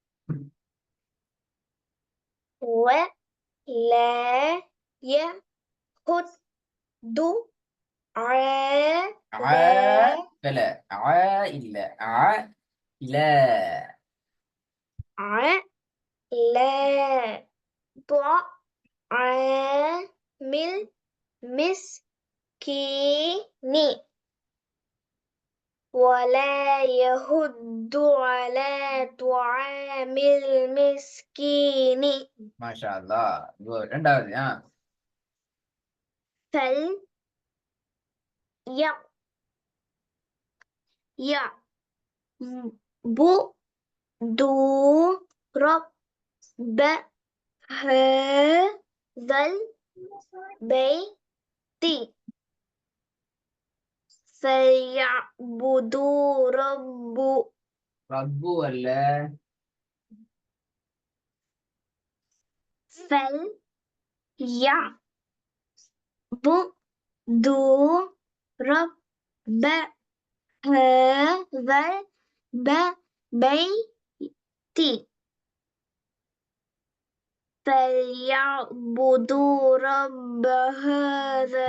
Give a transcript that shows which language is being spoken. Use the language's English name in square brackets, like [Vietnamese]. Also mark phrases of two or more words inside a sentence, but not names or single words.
[Arabic] ولا يحض على [Tamil] பல இல்ல இல்ல [Arabic] طعام المسكين ني ولا يحض على طعام المسكين ما شاء الله. [Tamil] Good. ரெண்டாவது [Arabic] فليعبدوا رب هذا البيت فليعبدوا [Tamil] ரப்பு அல்ல, [Arabic] فليعبدوا رب هذا البيت فليعبدوا رب هذا